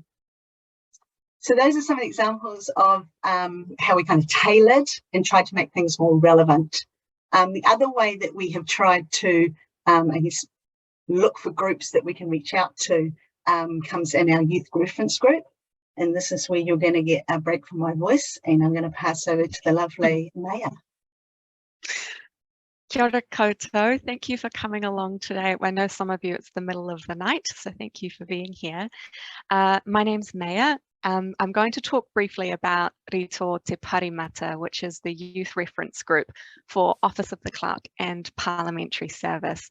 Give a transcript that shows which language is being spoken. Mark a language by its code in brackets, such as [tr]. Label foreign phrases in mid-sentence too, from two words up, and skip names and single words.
[en] So those are some examples of how we kind of tailored and tried to make things more relevant. The other way that we have tried to, I guess, look for groups that we can reach out to comes in our youth reference group. And this is where you're going to get a break from my voice. And I'm going to pass over to the lovely Maya. [mi] Kia ora koutou. [en] Thank you for coming along today. I know some of you it's the middle of the night, so thank you for being here. My name's Maya. I'm going to talk briefly about Rito te Paremata, which is the youth reference group for Office of the Clerk and Parliamentary Service.